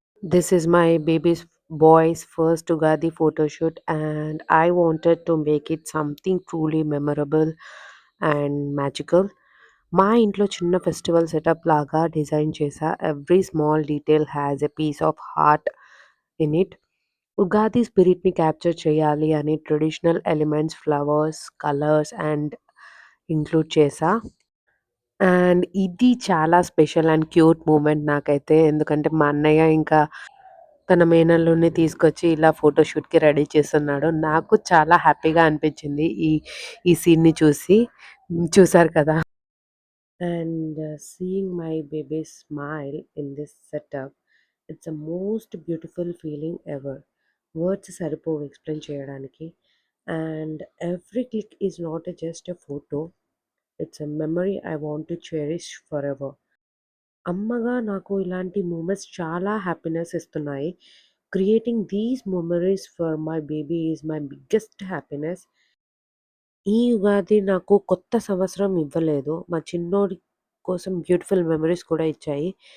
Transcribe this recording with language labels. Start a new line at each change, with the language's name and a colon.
English: This is my boys first Ugadi photoshoot and I wanted to make it something truly memorable and magical.
Telugu: మా ఇంట్లో చిన్న festival setup లాగా design చేశా.
English: Every small detail has a piece of heart in it.
Telugu: Ugadi స్పిరిట్‌ని capture చేయాలి అని traditional elements, flowers, colours and include చేశా. And ఇది చాలా స్పెషల్ అండ్ క్యూట్ మూమెంట్ నాకైతే. ఎందుకంటే మా అన్నయ్య ఇంకా తన మేనల్లుడిని తీసుకొచ్చి ఇలా ఫోటోషూట్‌కి రెడీ చేస్తున్నాడు. నాకు చాలా హ్యాపీగా అనిపించింది ఈ సీన్‌ని చూసి. చూసారు కదా!
English: And seeing my baby smile in this setup, it's the most beautiful feeling ever.
Telugu: Words సరిపోవు ఎక్స్‌ప్లెయిన్ చేయడానికి.
English: And every click is not just a photo, it's a memory I want to cherish forever.
Telugu: అమ్మగా నాకు ఇలాంటి moments చాలా happiness ఇస్తున్నాయి.
English: Creating these memories for my baby is my biggest happiness.
Telugu: ఈ ఉగాది నాకు కొత్త సంవత్సరం ఇవ్వలేదు. మా చిన్నోడి కోసం బ్యూటిఫుల్ మెమోరీస్ కూడా ఇచ్చాయి.